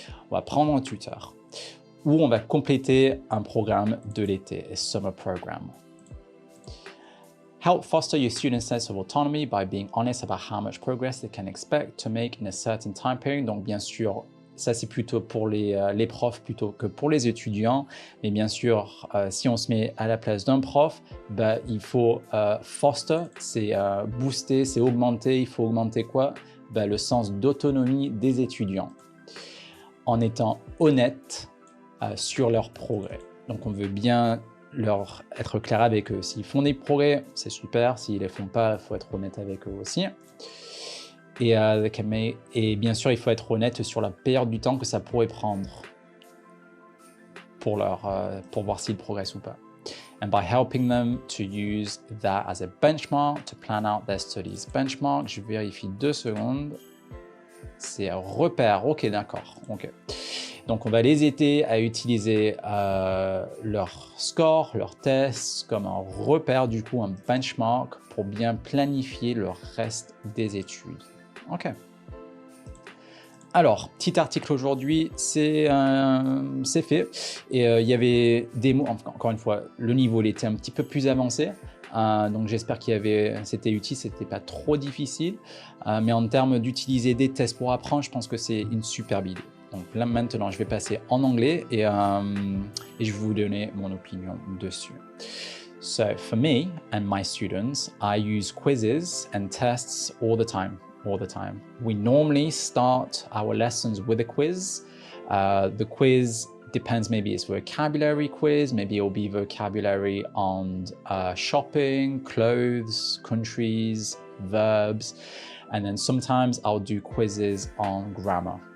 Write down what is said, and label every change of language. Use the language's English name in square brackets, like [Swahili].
[French] On va prendre un tuteur ou on va compléter un programme de l'été, [English] un summer program. Help foster your students' sense of autonomy by being honest about how much progress they can expect to make in a certain time period. [French] Donc bien sûr, ça c'est plutôt pour les profs plutôt que pour les étudiants. Mais bien sûr, si on se met à la place d'un prof, bah, il faut foster, c'est booster, c'est augmenter. Il faut augmenter quoi? Bah, le sens d'autonomie des étudiants en étant honnête sur leur progrès. Donc on veut bien leur être clair avec eux. S'ils font des progrès, c'est super. S'ils ne les font pas, il faut être honnête avec eux aussi. Et bien sûr, il faut être honnête sur la période du temps que ça pourrait prendre pour voir s'ils progressent ou pas. [English] And by helping them to use that as a benchmark to plan out their studies. [French] Benchmark, je vérifie 2 secondes. C'est un repère. Ok, d'accord. Ok. Donc, on va les aider à utiliser leur score, leurs tests comme un repère, du coup, un benchmark pour bien planifier le reste des études. OK. Alors, petit article aujourd'hui, c'est fait. Et il y avait des mots, encore une fois, le niveau il était un petit peu plus avancé. Donc j'espère c'était utile, c'était pas trop difficile. Mais en termes d'utiliser des tests pour apprendre, je pense que c'est une superbe idée. Donc là maintenant, je vais passer en anglais et je vais vous donner mon opinion dessus. [English] So for me and my students, I use quizzes and tests all the time. We normally start our lessons with a quiz. The quiz depends, maybe it's vocabulary quiz, maybe it'll be vocabulary on shopping, clothes, countries, verbs, and then sometimes I'll do quizzes on grammar.